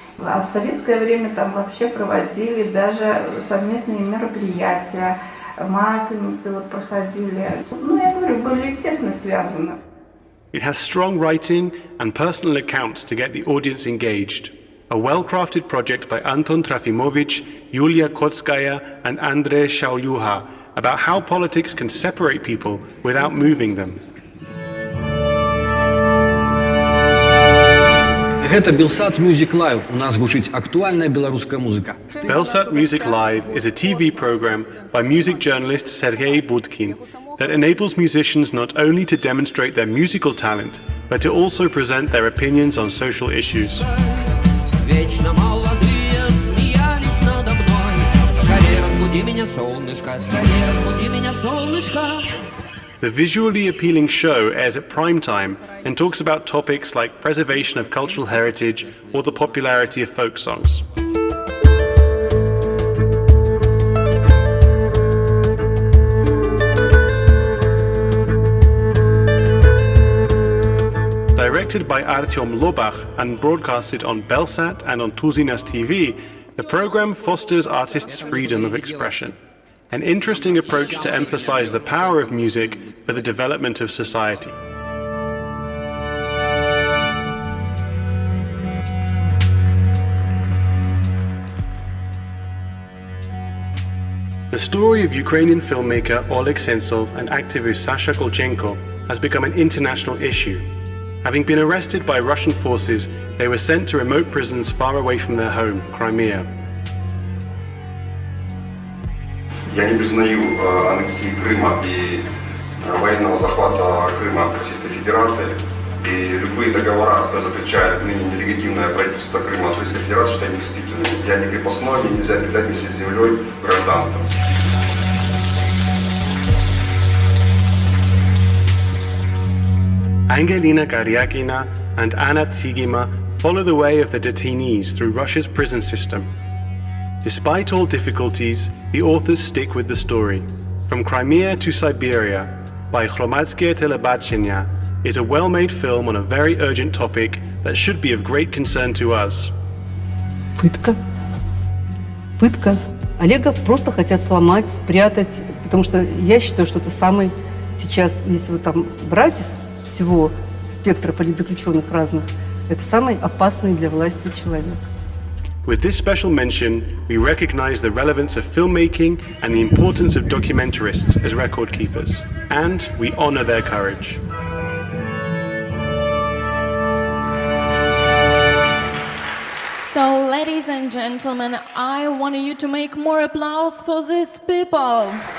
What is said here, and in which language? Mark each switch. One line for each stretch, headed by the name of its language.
Russian: А в советское время там вообще проводили даже совместные мероприятия, масленицы вот проходили. Ну, я говорю, были тесно связаны.
English: It has strong writing and personal accounts to get the audience engaged. A well-crafted project by Anton Trafimovich, Yulia Kotskaya and Andrei Shaulyuha about how politics can separate people without moving them.
Belarusian: Гэта Белсат Music Live.
Russian: У нас звучить актуальная белорусская музыка.
English: Belsat Music Live is a TV program by music journalist Sergei Budkin that enables musicians not only to demonstrate their musical talent, but to also present their opinions on social issues.
Russian: Вечно молодые смеялись надо мной. Скорее разбуди меня, солнышко, скорее разбуди меня, солнышко.
English: The visually appealing show airs at prime time and talks about topics like preservation of cultural heritage or the popularity of folk songs. Directed by Artyom Lobach and broadcasted on Belsat and on Tuzinas TV, the program fosters artists' freedom of expression. An interesting approach to emphasize the power of music for the development of society. The story of Ukrainian filmmaker Oleg Sentsov and activist Sasha Kolchenko has become an international issue. Having been arrested by Russian forces, they were sent to remote prisons far away from their home, Crimea.
Russian: Я не признаю аннексии Крыма и военного захвата Крыма Российской Федерации. И любые договора, которые заключает ныне нелегитимное правительство Крыма с Российской Федерацией, считаю недействительными. Я не крепостной, мне нельзя передать вместе с землей гражданство.
English: Angelina Karyakina and Anna Tsigima follow the way of the detainees through Russia's prison system. Despite all difficulties, the authors stick with the story. From Crimea to Siberia, by Hromadske Telebachenia, is a well-made film on a very urgent topic that should be of great concern to us.
Russian: Пытка. Пытка. Олега просто хотят сломать, спрятать, потому что я считаю, что это самый сейчас, если вот там брать из всего спектра политзаключенных разных, это самый опасный для власти человек.
English: With this special mention, we recognize the relevance of filmmaking and the importance of documentarists as record keepers, and we honor their courage. So, ladies and gentlemen, I want you to make more applause for these people.